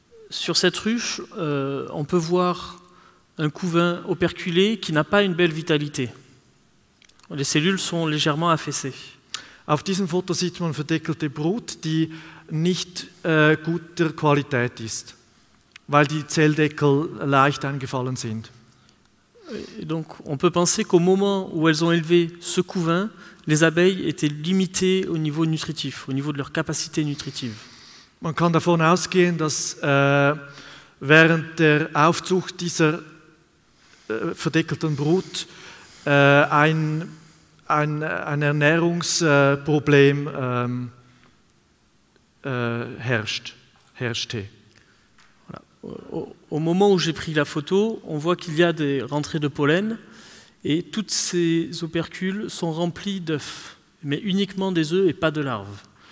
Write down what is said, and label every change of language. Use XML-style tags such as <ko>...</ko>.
<fr>Sur cette ruche, on peut voir un couvain operculé qui n'a pas une belle vitalité. Les cellules sont légèrement affaissées.</fr> <de>Auf diesem Foto sieht man verdeckelte Brut, die nicht guter Qualität ist, weil die Zelldeckel leicht eingefallen sind.</de> <fr>Et donc, on peut penser qu'au moment où elles ont élevé ce couvain, les abeilles étaient limitées au niveau nutritif, au niveau de leur capacité nutritive.</fr> <de>Man kann davon ausgehen, dass während der Aufzucht dieser verdeckelten Brut ein Ernährungsproblem herrschte.</de> <fr>Voilà. Au moment où j'ai pris la photo, on voit qu'il y a des rentrées de pollen et toutes ces opercules sont remplis d'œufs, mais uniquement des œufs et pas de larves.</fr>